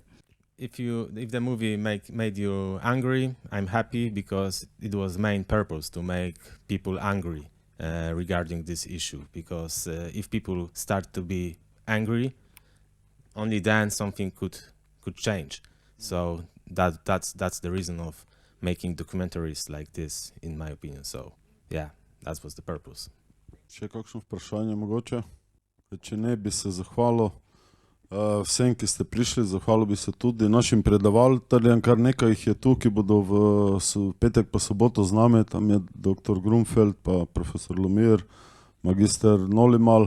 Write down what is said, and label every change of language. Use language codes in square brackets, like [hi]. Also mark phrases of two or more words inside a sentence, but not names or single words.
[en] If the movie made you angry, I'm happy, because it was main purpose to make people angry regarding this issue. Because if people start to be angry, only then something could change. So that's the reason of making documentaries like this, in my opinion. So yeah, that was the purpose. [sl] Še kakšno vprašanje mogoče? Če ne, bi se zahvalil vsem, ki ste prišli, zahvalil bi se tudi našim predavateljem, kar nekaj jih je tu, ki bodo v petek pa soboto z nami. Tam je dr. Grunfeld, pa profesor Lumir, magister Nolimal.